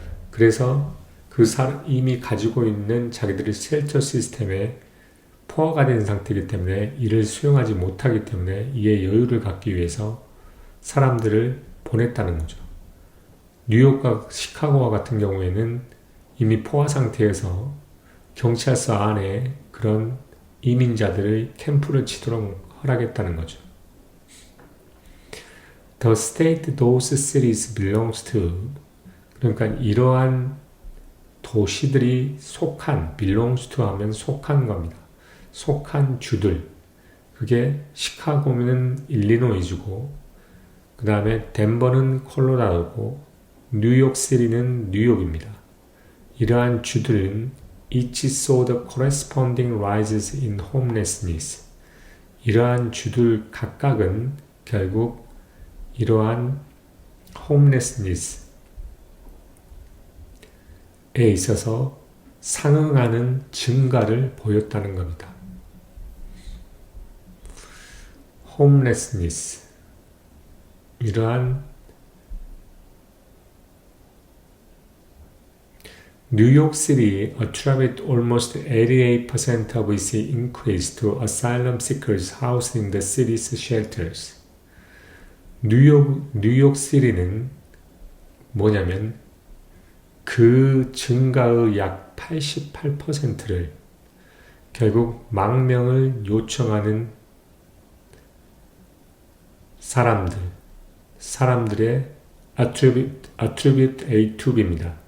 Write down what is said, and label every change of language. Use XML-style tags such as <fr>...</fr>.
<ko>그래서 이미 가지고 있는 자기들의 쉘터 시스템에 포화가 된 상태이기 때문에 이를 수용하지 못하기 때문에 이에 여유를 갖기 위해서 사람들을 보냈다는 거죠. 뉴욕과 시카고와 같은 경우에는 이미 포화 상태에서 경찰서 안에 그런 이민자들의 캠프를 치도록 허락했다는 거죠.</ko> <en>The state those cities belongs to,</en> <ko>그러니까 이러한 도시들이 속한,</ko> <en>belongs to</en> <ko>하면 속한 겁니다. 속한 주들, 그게 시카고는 일리노이주고 그 다음에 덴버는 콜로라도고 뉴욕시티는 뉴욕입니다. 이러한 주들은</ko> <en>each saw the corresponding rises in homelessness.</en> <ko>이러한 주들 각각은 결국 이러한 homelessness에 있어서 상응하는 증가를 보였다는 겁니다.</ko> <en>homelessness,</en> <ko>이러한 뉴욕</ko> <en>City attributed almost 88% of its increase to asylum seekers housed in the city's shelters.</en> <ko>뉴욕 시리는 뭐냐면 그 증가의 약 88%를 결국 망명을 요청하는 사람들의 attribute A to B입니다.</ko>